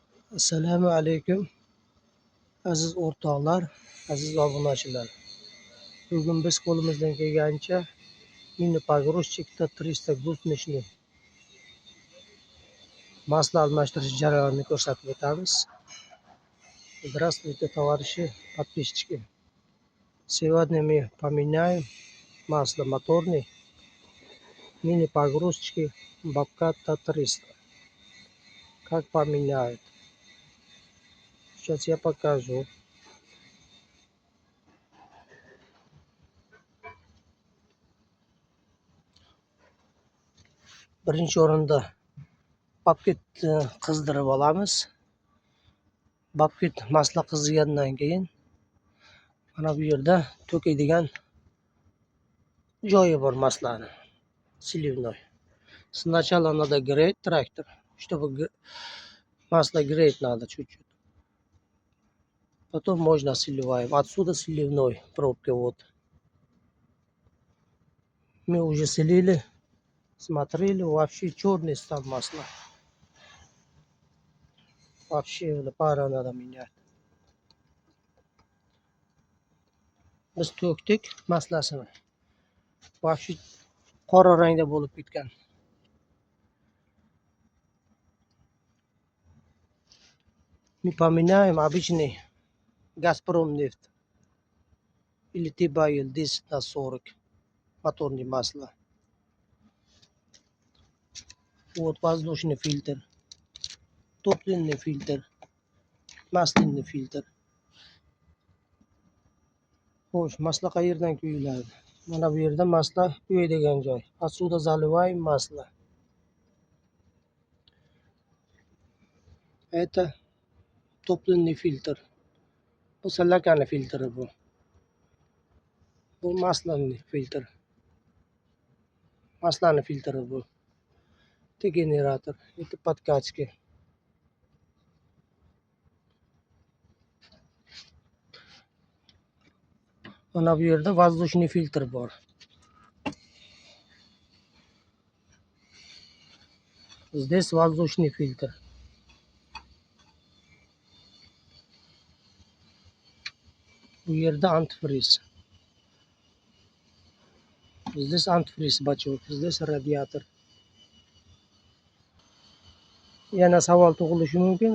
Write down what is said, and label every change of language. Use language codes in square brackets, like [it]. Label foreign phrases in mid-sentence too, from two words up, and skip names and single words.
[uz] Assalomu alaykum aziz o'rtoqlar, aziz obunachilar. Bugun biz qo'limizdan kelgancha mini pogrushchikda 300 [ru] гусеничный масло [uz] almashtirish jarayonini ko'rsatib o'tamiz. [ru] Здравствуйте, товарищи подписчики. Сегодня мы поменяем масло моторный мини погрузчики Bobcat T300. Как поменяют? Сейчас я покажу. [uz] Birinchi o'rinda bobketni qizdirib olamiz. Bobket masla qizigandan keyin mana bu yerda to'kadigan joyi bor maslani. [ru] Сливной. Сначала надо греть трактор, чтобы масло греть надо чуть-чуть. Потом можно сливаем. Отсюда сливной пробка вот. Мы уже слили, смотрели, вообще черный стал масло. Вообще пара надо менять. [uz] Biz to'kdik maslasini. Вообще qora rangda bo'lib ketgan. [ru] Мы поменяем обычный Газпром нефть или Тибайл 10/40 моторное масло. Вот воздушный фильтр, топливный фильтр, masляный фильтр. [uz] Xo'sh, masla qayerdan quyiladi? Mana bu yerda masla quyadigan joy. [ru] Отсюда заливаем масло. Это topливный фильтр. [uz] Bu salakani filtri bu. Bu maslani filtr. Maslani filtri bu. [ru] Это генератор. Это подкачки. [uz] Mana bu yerda [ru] воздушный фильтр [uz] bor. [ru] Здесь воздушный фильтр. [uz] Bu yerda antifriz. [ru] Здесь антифриз бачок. Здесь radiator. [uz] Yana savol tug'ilishi mumkin.